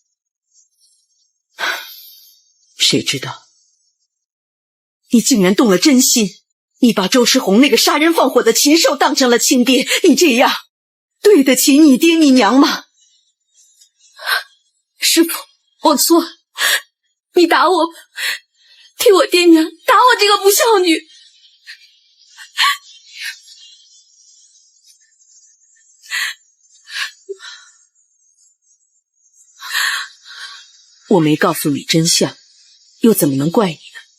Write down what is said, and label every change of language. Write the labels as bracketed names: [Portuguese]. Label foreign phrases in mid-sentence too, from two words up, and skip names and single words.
[Chinese] 誰知道你竟然動了真心，你把周世宏那個殺人放火的禽獸當成了親爹，你這樣對得起你爹你娘嗎？師父，我錯了，你打我吧，替我爹娘打我这个不孝女。我没告訴你真相，又怎麼能怪你呢？